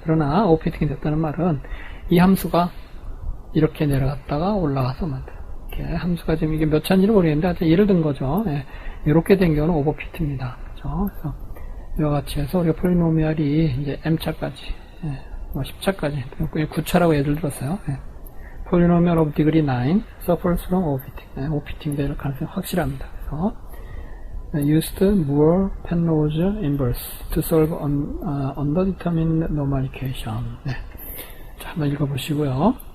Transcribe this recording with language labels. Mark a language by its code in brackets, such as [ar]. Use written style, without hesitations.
[ko] 그러나 오피팅이 됐다는 말은 이 함수가 이렇게 내려갔다가 올라가서 만들어. 이렇게 함수가 지금 이게 몇 차인지는 모르겠는데 하여튼 예를 든 거죠. 이렇게 된 경우는 오버피트입니다. 그렇죠? 그래서 이와 같이 해서 우리가 폴리노미알이 이제 m차까지 10차까지 9차라고 예를 들었어요. [en] Polynomial of degree 9 suffers from overfitting. [ko] 오피팅 될 가능성이 확실합니다. 그래서 [en] used Moore-Penrose inverse to solve underdetermined normal equation. [ko] 자, 한번 읽어보시고요.